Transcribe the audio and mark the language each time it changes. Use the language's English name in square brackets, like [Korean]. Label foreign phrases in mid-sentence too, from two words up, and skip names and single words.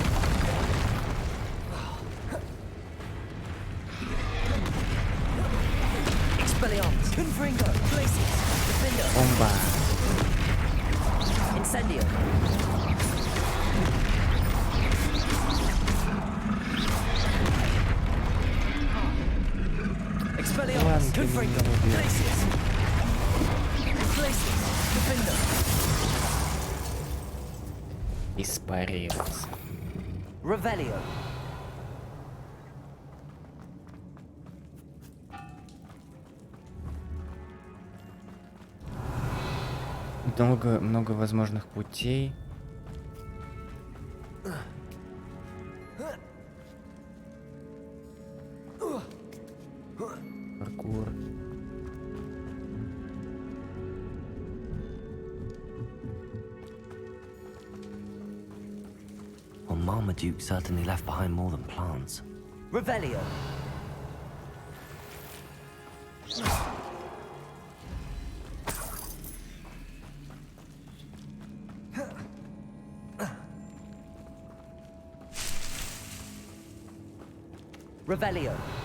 [Russian] Expelliarmus. Confringo. Glacius. Defendo. Бомба. Incendio. Expelliarmus. Ладно, ты Confringo. меня убил. Glacius. Glacius. Defendo. Испарился. Revelio. Много возможных путей. Паркур. [English] Well, Marmaduke certainly left behind more than plants. [Russian] Revelio. Revelio.